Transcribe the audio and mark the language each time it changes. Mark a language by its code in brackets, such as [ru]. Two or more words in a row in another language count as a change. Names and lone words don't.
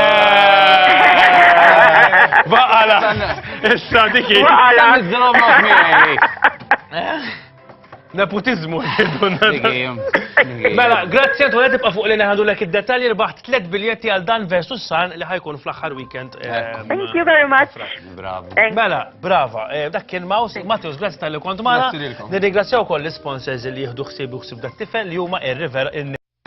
[mt] Baqala! Issa diki! Nepotizmu. Mela, grazzi Antoinette tibqa' fuq li neħadu lek id-detalji rbaħt 3 biljetti għal Dan versus San li ħajkun fl-aħħar weekend. [en] Thank you very much. [mt] Bravo. Mela, brava, dak kien Maus, Matteus, grazzi tal-li kont magħna. Nirringrazzjaw ukoll l-sponsors li jieħdu ħsieb dak tifel li huma ir-River